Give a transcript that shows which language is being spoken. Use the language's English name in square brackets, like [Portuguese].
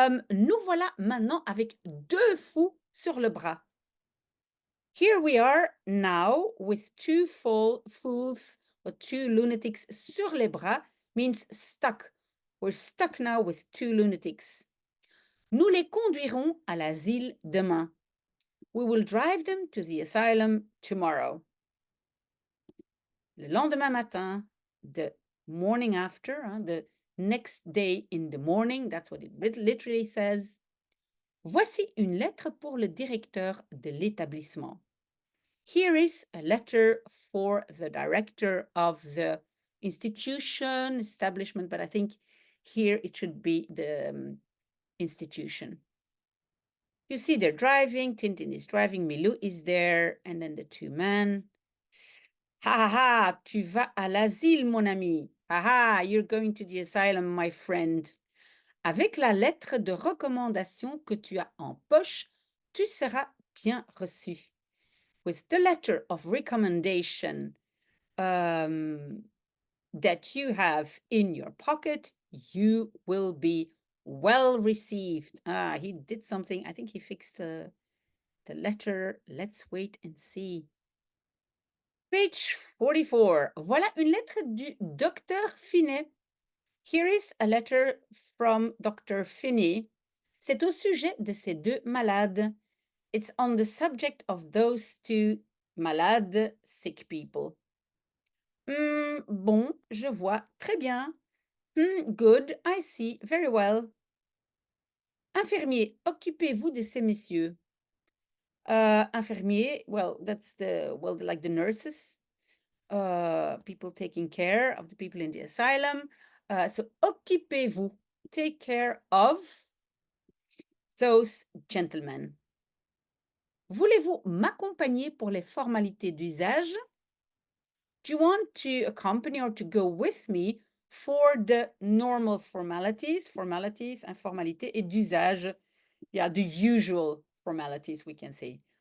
[French] Nous voilà maintenant avec deux fous sur le bras. [English] Here we are now with two fools or two lunatics [French] sur les bras [English] means stuck. We're stuck now with two lunatics. [French] Nous les conduirons à l'asile demain. [English] We will drive them to the asylum tomorrow. [French] Le lendemain matin, [English] the morning after, the next day in the morning, that's what it literally says. [French] Voici une lettre pour le directeur de l'établissement. [English] Here is a letter for the director of the institution, establishment, but I think here it should be the institution. You see they're driving, Tintin is driving, Milou is there, and then the two men. [French] Ha ha ha, tu vas à l'asile, mon ami. Ha ha, [English] you're going to the asylum, my friend. [French] Avec la lettre de recommandation que tu as en poche, tu seras bien reçu. [English] With the letter of recommendation that you have in your pocket, you will be well received. Ah, he did something. I think he fixed the letter. Let's wait and see. Page 44. [French] Voilà une lettre du docteur Finet. [English] Here is a letter from Dr. Finney. [French] C'est au sujet de ces deux malades. [English] It's on the subject of those two malades, sick people. [French] Bon, je vois. Très bien. [English] Good, I see. Very well. [French] Infirmier, occupez-vous de ces messieurs. [English] Infirmier, well, like the nurses. People taking care of the people in the asylum. So, occupez-vous. Take care of those gentlemen. [French] Voulez-vous m'accompagner pour les formalités d'usage? [English] Do you want to accompany or to go with me for the normal formalities, and [French] formalités, et d'usage, [English] yeah, the usual formalities, we can say.